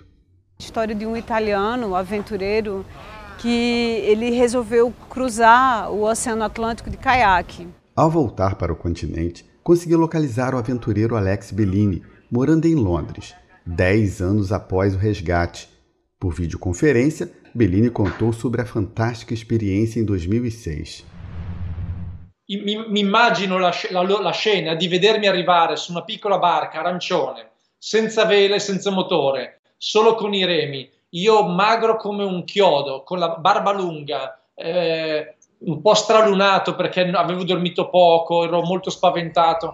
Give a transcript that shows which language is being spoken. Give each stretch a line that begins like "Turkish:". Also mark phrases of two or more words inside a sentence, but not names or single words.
Portuguese: História de um italiano aventureiro que ele resolveu cruzar o Oceano Atlântico de caiaque. Ao voltar para o continente, consegui localizar o aventureiro Alex Bellini, morando em Londres, 10 anos após o resgate. Por videoconferência, Bellini contou sobre a fantástica experiência em 2006.
Italian: Mi immagino la scena di vedermi arrivare su una piccola barca arancione, senza vela e senza motore, solo con i remi, io magro come un chiodo, con la barba lunga, un po' stralunato perché avevo dormito poco, ero molto spaventato.